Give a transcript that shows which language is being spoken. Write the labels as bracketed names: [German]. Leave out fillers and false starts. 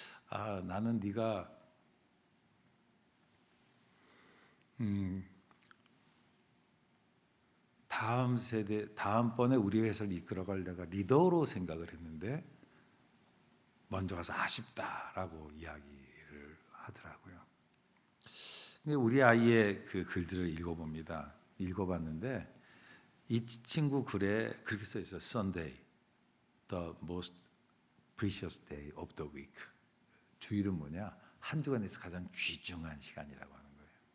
[Korean] 나는 네가 다음 세대, 다음번에 우리 회사를 이끌어갈 내가 리더로 생각을 했는데 먼저 가서 아쉽다라고 이야기를 하더라고요. 근데 우리 아이의 그 글들을 읽어봅니다. 읽어봤는데 이 친구 글에 그렇게 써 있어요. [English] Sunday, the most precious day of the week. [Korean] 주일은 뭐냐? 한 주간에서 가장 귀중한 시간이라고 하는 거예요.